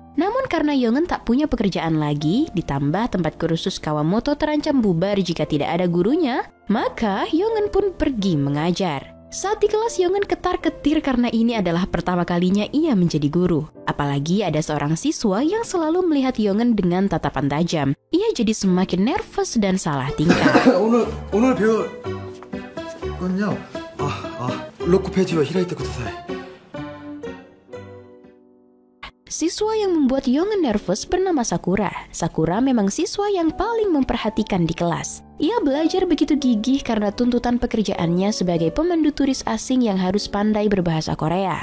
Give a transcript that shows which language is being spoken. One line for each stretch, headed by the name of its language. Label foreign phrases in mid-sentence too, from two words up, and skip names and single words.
Indonesian: Namun karena Yongen tak punya pekerjaan lagi, ditambah tempat kursus Kawamoto terancam bubar jika tidak ada gurunya, maka Yongen pun pergi mengajar. Saat di kelas, Yongen ketar-ketir karena ini adalah pertama kalinya ia menjadi guru. Apalagi ada seorang siswa yang selalu melihat Yongen dengan tatapan tajam. Ia jadi semakin nervous dan salah tingkah.
Korean: 오늘 배울 건요.
Japanese: 六ページを開いてください.
Indonesian: Siswa yang membuat Yongen nervous bernama Sakura. Sakura memang siswa yang paling memperhatikan di kelas. Ia belajar begitu gigih karena tuntutan pekerjaannya sebagai pemandu turis asing yang harus pandai berbahasa Korea.